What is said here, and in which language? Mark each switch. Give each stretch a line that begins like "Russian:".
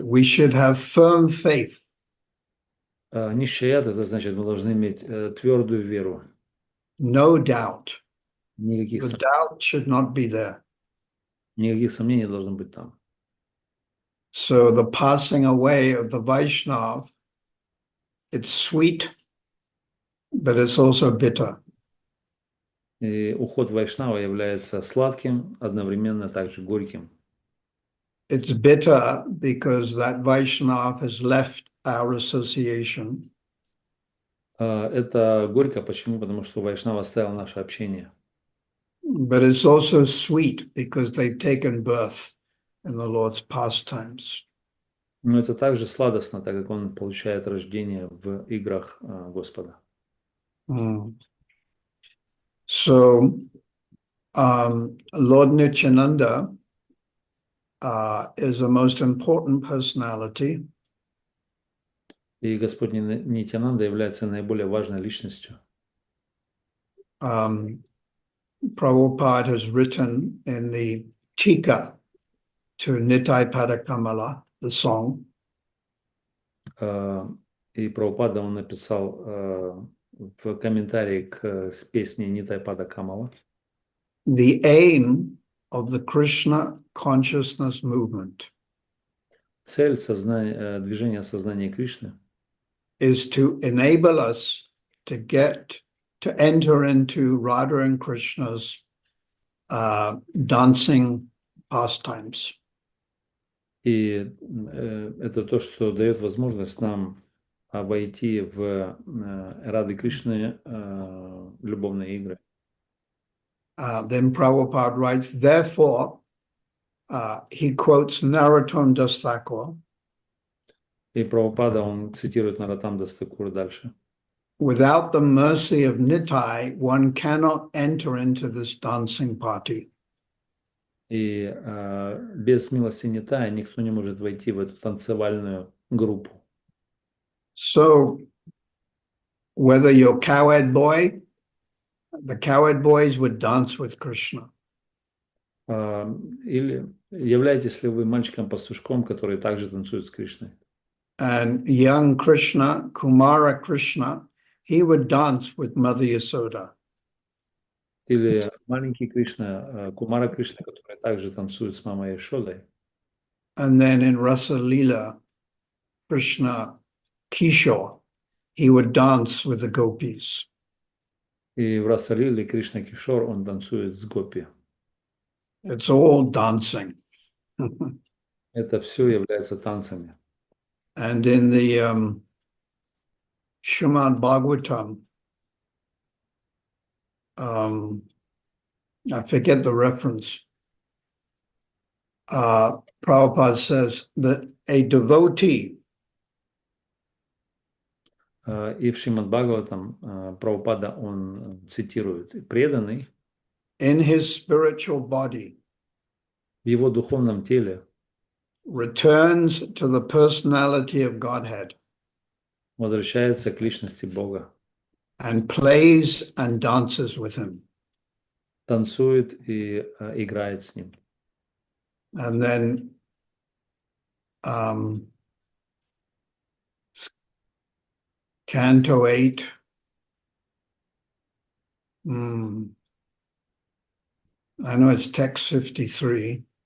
English: We should have firm faith.
Russian: Нищаят — это значит, мы должны иметь твердую веру.
English: No doubt.
Russian: Никаких
English: The doubt should not be there.
Russian: Никаких сомнений не должно быть там.
English: So the passing away of the Vaishnav, it's sweet, but it's also bitter.
Russian: И уход Вайшнава является сладким, одновременно также горьким.
English: It's bitter because that Vaishnav has left our association.
Russian: Это горько. Почему? Потому что Вайшнав оставил наше общение.
English: But it's also sweet because they've taken birth in the Lord's pastimes.
Russian: Но это также сладостно, так как он получает рождение в играх Господа.
English: So, Lord Nityananda is the most important personality.
Russian: И Господь Нитьянанда является наиболее важной личностью.
English: Prabhupada has written in the Tika to Nitai Padakamala, the song.
Russian: И Прабхупада он написал в комментарии к песне Нитай Пада Камала.
English: The aim of the Krishna consciousness movement
Russian: Цель движения сознания Кришны
English: is to enable us to enter into Radha and Krishna's dancing pastimes.
Russian: И это то, что дает возможность нам войти в Рады Кришны любовные игры.
English: Then Prabhupada writes, therefore, he quotes Narottam Das Thakur.
Russian: И Прабхупада, он цитирует Нароттам Дас Тхакур дальше.
English: Without the mercy of Nitai, one cannot enter into this dancing party.
Russian: И без милости Нитая никто не может войти в эту танцевальную группу.
English: So, whether you're cowherd boy, the cowherd boys would dance with Krishna.
Russian: Или являетесь ли вы мальчиком-пастушком, который также танцует с Кришной?
English: And young Krishna, Kumara Krishna, he would dance with Mother Yasoda.
Russian: Или маленький Кришна, Кумара Кришна, который также танцует с мамой Яшодой?
English: And then in Rasa Leela, Krishna Kishore, he would dance with the gopis.
Russian: И в Расалиле Кришна Кишор, он танцует с гопи.
English: It's all dancing.
Russian: Это все является танцами.
English: And in the Srimad Bhagavatam, I forget the reference. Prabhupada says that a devotee
Russian: И в Шримад Бхагаватам Прабхупада, он цитирует: преданный
English: in his spiritual body
Russian: в его духовном теле
English: returns to the personality of Godhead
Russian: возвращается к личности Бога,
English: and plays and dances with him.
Russian: танцует и играет с ним.
English: And then Canto 8, I know it's text 53.